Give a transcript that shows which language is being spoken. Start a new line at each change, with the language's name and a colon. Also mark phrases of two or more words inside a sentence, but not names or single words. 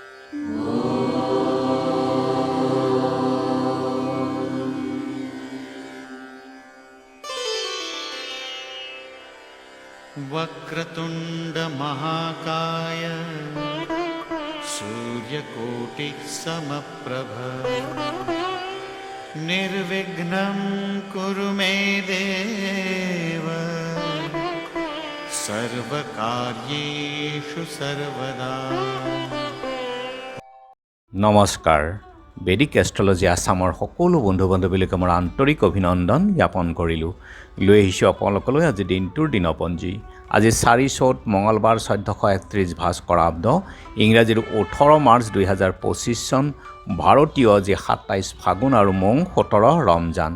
Sanskrit: वक्रतुंड महाकाय सूर्यकोटि समप्रभ निर्विघ्नं कुरु मे देव सर्वकार्येषु सर्वदा।
Assamese: নমস্কাৰ। বেদিক এষ্ট্ৰলজি আছামৰ সকলো বন্ধু বান্ধৱীলৈকে মোৰ আন্তৰিক অভিনন্দন জ্ঞাপন কৰিলোঁ। লৈ আহিছোঁ আপোনালোকলৈ আজি দিনটোৰ দিনপঞ্জী। আজি 4 চ'ত মঙলবাৰ 1431 ভাস্কৰাব্দ, ইংৰাজীৰ 18 মাৰ্চ 2025 চন, ভাৰতীয় আজি 27 ফাগুন আৰু মং 17 ৰমজান।